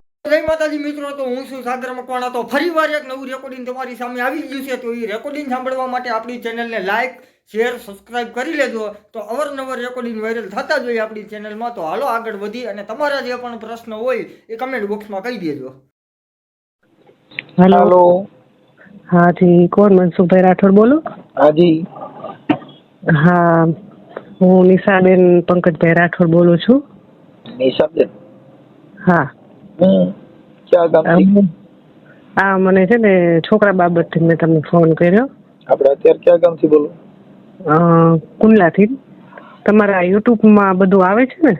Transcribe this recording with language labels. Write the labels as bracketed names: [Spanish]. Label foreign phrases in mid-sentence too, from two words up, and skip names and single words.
[Gujarati] જય માતાજી મિત્રો, તો હું છું સાગર મકવાણા. તો ફરીવાર એક નવું રેકોર્ડિંગ તમારી સામે આવી ગયું છે. તો એ રેકોર્ડિંગ સાંભળવા માટે આપણી ચેનલને [English] like share subscribe [Gujarati] કરી લેજો. તો અવરનવર રેકોર્ડિંગ વાયરલ થતા જોઈએ આપણી ચેનલમાં. તો હાલો આગળ વધી અને તમારા જે પણ પ્રશ્ન હોય એ કમેન્ટ બોક્સમાં કહી દેજો. [Hindi] हेलो हाँ जी, कौन मनसुखभाई राठौड़ बोलो? हाँ जी. हाँ, [Gujarati] હું નિશાબેન પંકજભાઈ રાઠોડ બોલું છું. નિશાબેન? હા. ક્યાં ગામથી? આ મને છે ને છોકરા બાબતથી મેં તમને ફોન કર્યો. આપણે અત્યારે ક્યાં ગામથી બોલો? કુંડલાથી. તમારા યુટ્યુબમાં બધું આવે છે ને?